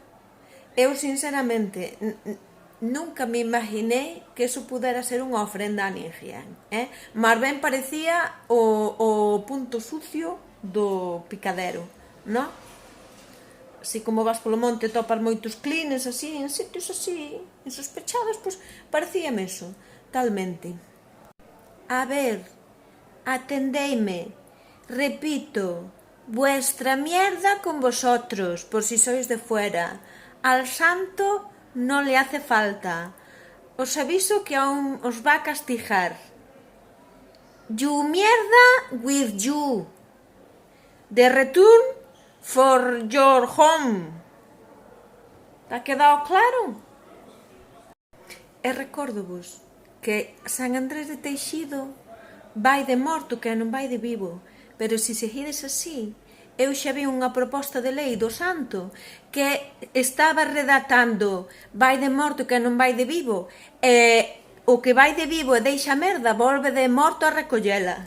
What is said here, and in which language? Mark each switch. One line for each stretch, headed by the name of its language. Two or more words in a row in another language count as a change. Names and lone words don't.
Galician: Eu, sinceramente, nunca me imaginei que eso pudera ser unha ofrenda a ninguén. Mas ben parecía o punto sucio do picadero, non? Así como vas polo monte topas moitos clines así, en sitios así, insospechados, pois parecíame eso, talmente.
Spanish: A ver, atendeime, repito, vuestra mierda con vosotros, por si sois de fuera. Al santo no le hace falta. Os aviso que aún os va a castigar.
English: You mierda with you. The return for your home.
Galician: Tá quedado claro? E recórdovos que San Andrés de Teixido vai de morto que non vai de vivo, pero se seguides así, eu xa vi unha proposta de lei do santo que estaba redactando vai de morto que non vai de vivo, e o que vai de vivo e deixa merda volve de morto a recollela.